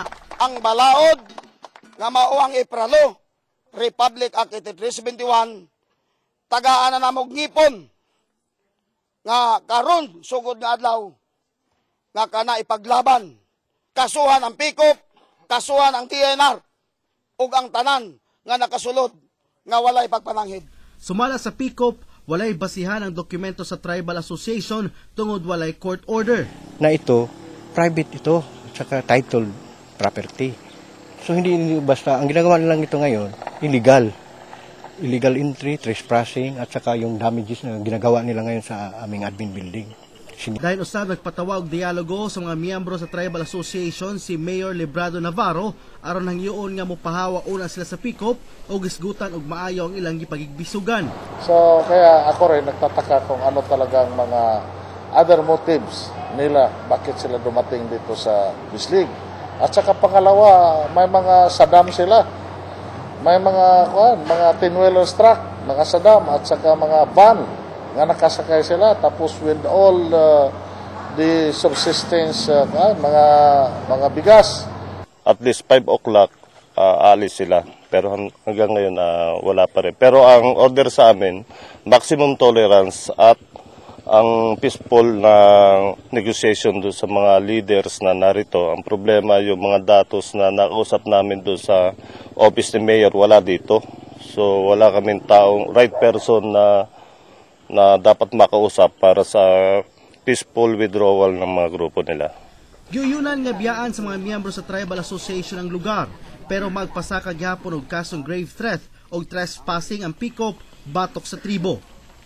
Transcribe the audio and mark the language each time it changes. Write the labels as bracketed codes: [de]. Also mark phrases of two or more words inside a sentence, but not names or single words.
[ceb] Ang balaod nga mao ang Ipralo, Republic Act 8371, tagaan na namog ngipon nga karon sugod nga adlaw nga kana ipaglaban. Kasuhan ang PICOP, kasuhan ang TNR ug ang tanan nga nakasulod nga walay pagpananghid. Sumala sa PICOP, walay basihan ang dokumento sa Tribal Association tungod walay court order. [tl] Na ito, private ito, saka titled property. So hindi basta, ang ginagawa nilang ito ngayon, illegal. [en] Illegal entry, trespassing, [tl] at saka yung damages na ginagawa nila ngayon sa aming admin building. [ceb] Dahil usab nagpatawag dialogo sa mga miyembro sa Tribal Association si Mayor Librado Navarro aron hangyoon nga mopahawa una sila sa PICOP o gisgutan og maayo ang ilang gipagigbisugan. [tl] So kaya ako rin nagtataka kung ano talagang mga [en] other motives [tl] nila bakit sila dumating dito sa Bislig. At saka pangalawa, may mga sadam sila. May mga tin-wheelers truck, mga sadam at saka mga van nga nakasakay sila, tapos [en] with all the subsistence, [tl] mga bigas. [en] At least 5 o'clock [tl] alis sila, pero hanggang ngayon wala pa rin. Pero ang order sa amin, [en] maximum tolerance [tl] at ang peaceful na negotiation doon sa mga leaders na narito. Ang problema, yung mga datos na nakausap namin doon sa office ni Mayor, wala dito. So wala kaming taong [en] right person [tl] na dapat makausap para sa [en] peaceful withdrawal [tl] ng mga grupo nila. [ceb] Giyunan nga biyaan sa mga miyembro sa Tribal Association ang lugar, pero magpasaka gyapon og kasong [en] grave threat [ceb] o trespassing ang PICOP batok sa tribo.